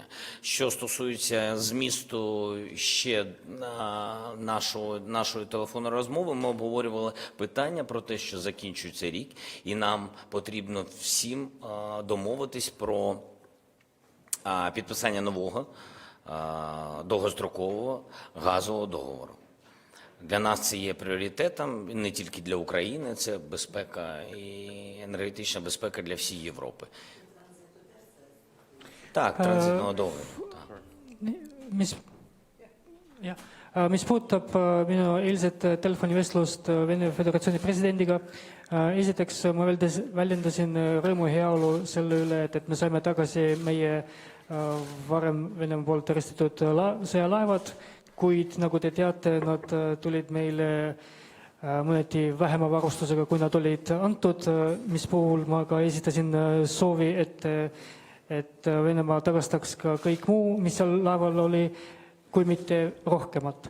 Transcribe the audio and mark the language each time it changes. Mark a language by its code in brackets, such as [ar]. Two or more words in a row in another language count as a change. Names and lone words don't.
[uk] Що стосується змісту ще нашої телефонної розмови, ми обговорювали питання про те, що закінчується рік, і нам потрібно всім домовитись про підписання нового довгострокового газового договору. Для нас це є пріоритетом, не тільки для України, це безпека і енергетична безпека для всієї Європи. Так, транзитного dogovoru. [et] Mis puudutab minu eilset telefonivestlust Vene Föderatsiooni presidendiga, esiteks ma väljendasin rõõmu ja heaolu selle üle, et me saime tagasi meie varem Venemaa poolt arestitud sõjalaevad, kuid nagu te teate, nad tulid meile mõneti vähema varustusega, kui nad olid antud, mis puhul ma ka esitasin soovi, et Venemaa tagastaks ka kõik muu, mis seal laeval oli, kui mitte rohkemat.